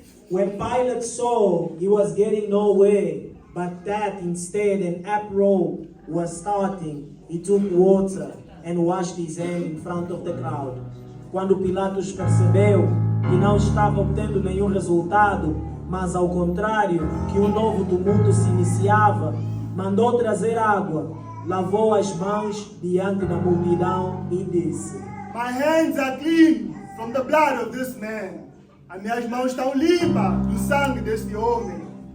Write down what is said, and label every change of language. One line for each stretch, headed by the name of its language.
English: When Pilate saw he was getting nowhere, but that instead an uproar was starting, he took water and washed his hand in front of the crowd.
Portuguese: Quando Pilatos percebeu que não estava obtendo nenhum resultado, mas ao contrário, que um novo tumulto se iniciava, mandou trazer água, lavou as mãos diante da multidão e disse:
English: My hands are clean from the blood of this man.
Portuguese: As minhas mãos estão limpas do sangue deste homem.